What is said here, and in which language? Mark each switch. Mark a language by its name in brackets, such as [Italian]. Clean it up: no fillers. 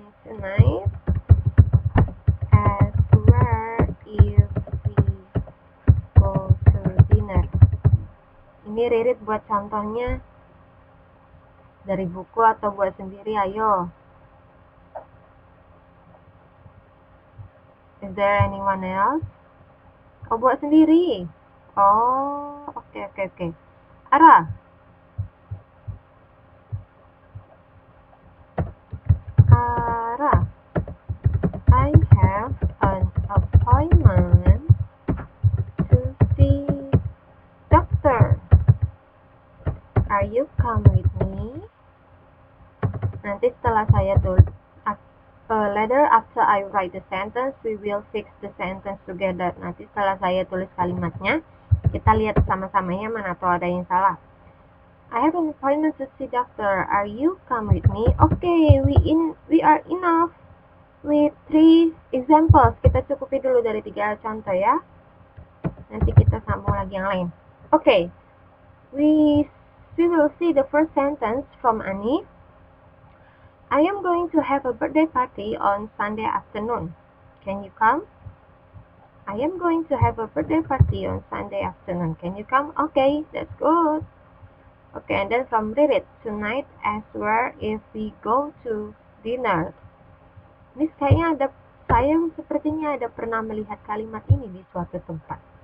[English] Tonight, as where if we go to dinner. [Indonesian] Ini Ririt buat contohnya dari buku atau buat sendiri, ayo. [English] Is there anyone else? [Indonesian] Oh, buat sendiri. Oh, oke. Ara. [English] I have an appointment to see doctor. Are you come with me? [Indonesian] Nanti setelah saya tulis [English] later after I write the sentence, we will fix the sentence together. [Indonesian] Nanti setelah saya tulis kalimatnya, kita lihat sama-sama ya mana tuh ada yang salah. [English] I have an appointment to see doctor. Are you come with me? Okay, we are enough with 3 examples. [Indonesian] Kita cukupi dulu dari 3 contoh ya. Nanti kita sambung lagi yang lain. [English] Okay, we will see the first sentence from Annie. I am going to have a birthday party on Sunday afternoon. Can you come? I am going to have a birthday party on Sunday afternoon. Can you come? Okay, that's good. Okay, and then from Reddit, tonight as where if we go to dinner. [Indonesian] Miss, saya sepertinya ada pernah melihat kalimat ini di suatu tempat.